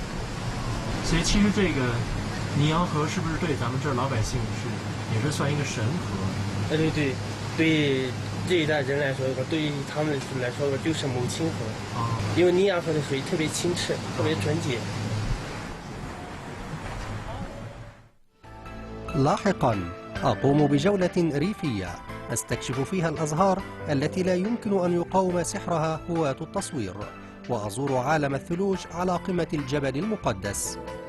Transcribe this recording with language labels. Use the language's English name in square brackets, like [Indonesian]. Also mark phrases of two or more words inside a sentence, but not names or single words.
[Chinese] 所以其实这个尼洋河是不是对咱们这儿老百姓也是算一个神河？对对，对这一代人来说的话，对于他们来说的就是母亲河。因为尼洋河的水特别清澈，特别纯洁。 [Arabic] لاحقا أقوم بجولة ريفية أستكشف فيها الأزهار التي لا يمكن أن يقاوم سحرها هواة التصوير، وأزور عالم الثلوج على قمة الجبل المقدس.